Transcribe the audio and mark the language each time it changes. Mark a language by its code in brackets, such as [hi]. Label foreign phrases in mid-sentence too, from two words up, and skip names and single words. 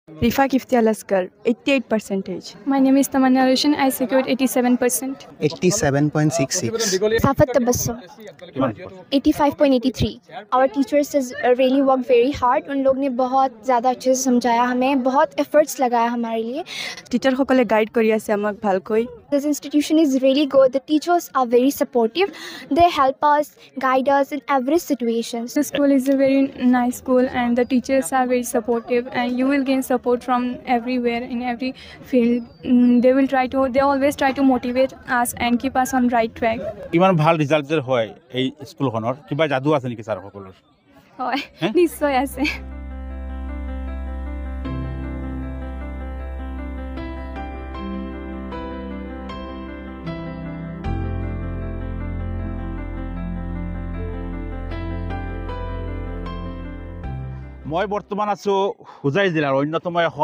[en] Rifa Kiftia Laskar, 88%. My name is Tamanna Roshan. I secured 87%. 87.66. Safat Tabassum, 85.83. Our teachers has really worked very hard. [hi] उन लोग ने बहुत ज़्यादा अच्छे से समझाया हमें, बहुत efforts लगाया हमारे लिए. [as] टीचर সকলে গাইড কৰি আছে আমাক ভালকৈ [en] This institution is really good. The teachers are very supportive. They help us, guide us in every situation. The school is a very nice school and the teachers are very supportive and you will gain support from everywhere in every field. They always try to motivate us and keep us on right track. [as] ইমান ভাল ৰিজাল্ট যে হয় এই স্কুলখনৰ কিবা যাদু আছে নেকি ছাৰ সকলৰ হয় নিশ্চয় আছে মই বৰ্তমান আছোঁ হোজাই জিলাৰ অন্যতম এখন